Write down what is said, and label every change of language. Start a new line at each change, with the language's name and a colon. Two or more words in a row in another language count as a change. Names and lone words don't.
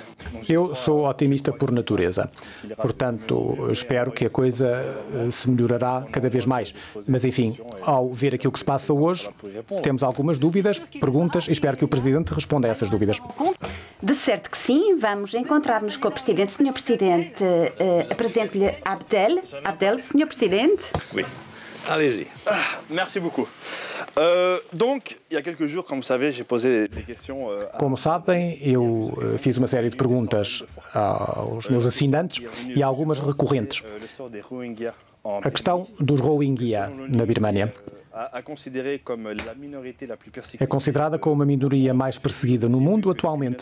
Portuguese: Eu sou otimista por natureza. Portanto, espero que a coisa se melhorará cada vez mais. Mas, enfim, ao ver aquilo que se passa hoje, temos algumas dúvidas, perguntas e espero que o Presidente responda a essas dúvidas. De certo que sim. Vamos encontrar-nos com o Presidente. Senhor Presidente, apresento-lhe Abdel. Abdel, Senhor Presidente.
French: Oui. Allez-y. Merci beaucoup. Donc, il y a quelques jours, comme vous savez, j'ai posé des questions.
Portuguese: Como sabem, eu fiz uma série de perguntas aos meus assinantes e algumas recorrentes. A questão dos Rohingya na Birmânia. É considerada como a minoria mais perseguida no mundo atualmente.